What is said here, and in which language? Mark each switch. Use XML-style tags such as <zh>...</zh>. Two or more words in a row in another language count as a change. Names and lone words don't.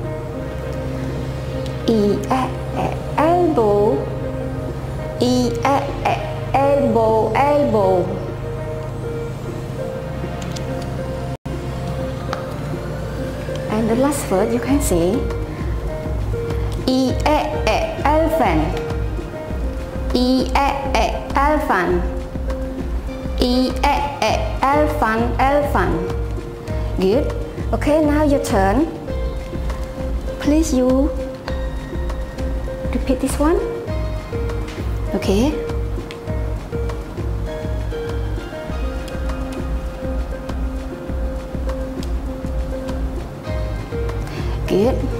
<en>E E E elbow. E E E elbow elbow. And the last word you can say E E E elephant. E E E elephant. E E E elephant elephant. Good. Okay, now your turn. Please you repeat this one. Okay. Good.</en>